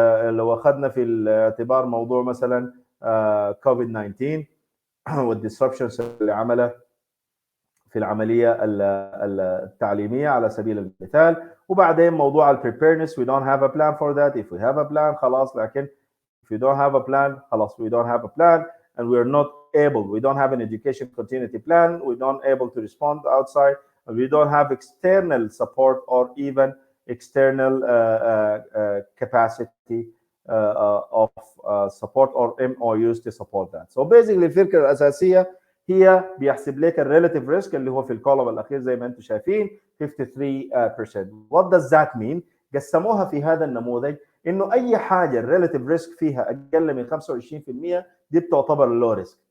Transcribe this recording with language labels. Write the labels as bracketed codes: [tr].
[ar] لو اخذنا في الاعتبار موضوع مثلا كوفيد 19 والديسربشنز اللي عملها في العمليه التعليميه على سبيل المثال. [en] وبعدين موضوع البريبيرنس we don't have a plan for that. if we have a plan [ar] خلاص، لكن [en] if we don't have a plan خلاص we don't have a plan and we are not able, we don't have an education continuity plan, we don't able to respond outside, and we don't have external support or even external capacity of support or MOUs to support that. [ar] So basically الفكرة الأساسية هي بيحسب لك الريلاتيف ريسك اللي هو في الكولوم الأخير زي ما أنتم شايفين 53%. [en] What does that mean؟ [ar] قسموها في هذا النموذج إنه أي حاجة الريلاتيف ريسك فيها أقل من 25% دي بتعتبر لو ريسك.